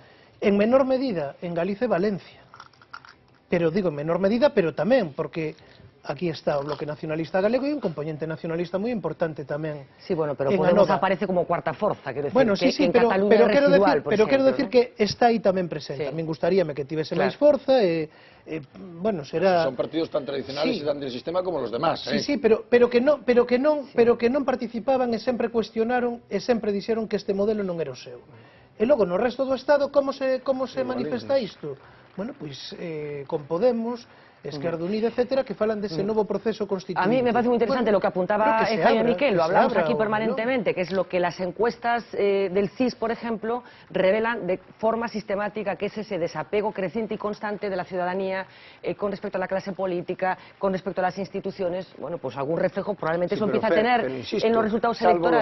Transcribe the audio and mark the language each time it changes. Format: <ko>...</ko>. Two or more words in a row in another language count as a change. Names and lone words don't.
<gl>En menor medida, en Galicia e Valencia. Pero digo, en menor medida, pero tamén, porque aquí está o Bloque Nacionalista Galego e un componente nacionalista moi importante tamén.</gl> <es>Sí, bueno, pero Podemos aparece como cuarta</es> <gl>forza, quero decir,</gl> <es>bueno, sí,</es> <gl>que en Cataluña é residual, por pero quero exemplo, decir que está aí tamén presente. A min gustaríame que tivese máis forza e, bueno, será...</gl> <es>Son partidos tan tradicionales e tan del sistema como los demás,</es> <gl>Sí, pero que non participaban e sempre cuestionaron e sempre dixeron que este modelo non era o seu. E logo, no resto do Estado, como se manifesta isto? Bueno, pois, con Podemos, Esquerda Unida, etcétera, que falan dese novo proceso constituinte.</gl> <es>A mí me parece muy interesante lo que apuntaba Jaime Miquel, lo hablamos aquí permanentemente, que es lo que las encuestas del CIS, por ejemplo, revelan de forma sistemática, que es ese desapego creciente y constante de la ciudadanía con respecto a la clase política, con respecto a las instituciones. Bueno, pues algún reflejo probablemente eso empieza a tener en los resultados electorales.</es>